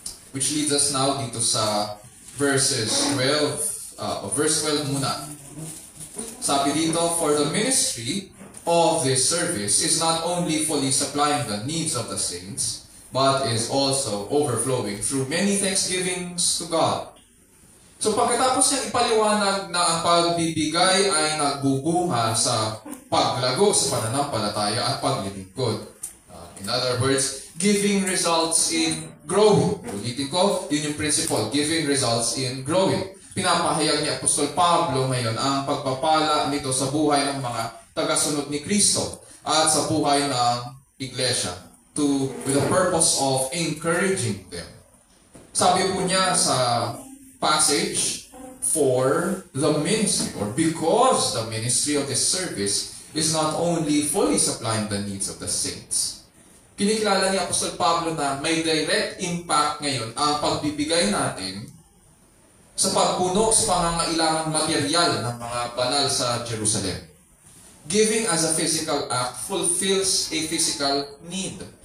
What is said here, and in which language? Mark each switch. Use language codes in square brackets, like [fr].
[en] Which leads us now [tl] dito sa [en] verses 12, verse 12 muna. [tl] Sabi dito, [en] for the ministry of this service is not only fully supplying the needs of the saints, but is also overflowing through many thanksgivings to God. [tl] So pagkatapos niyang ipaliwanag na ang pagbibigay ay nagbubunga sa paglago sa pananampalataya at paglilingkod. [en] In other words, giving results in growing. [tl] Ulitin ko, yun yung [en] principle. Giving results in growing. [tl] Pinapahayag ni Apostol Pablo ngayon ang pagpapala nito sa buhay ng mga tagasunod ni Kristo at sa buhay ng Iglesia [en] with the purpose of encouraging them. [tl] Sabi po niya sa passage, [en] for the ministry or because the ministry of this service is not only fully supplying the needs of the saints. [tl] Kinikilala ni Apostol Pablo na may direct impact ngayon ang pagbibigay natin sa pagpuno sa pangangailangang material ng mga banal sa Jerusalem. [en] Giving as a physical act fulfills a physical need.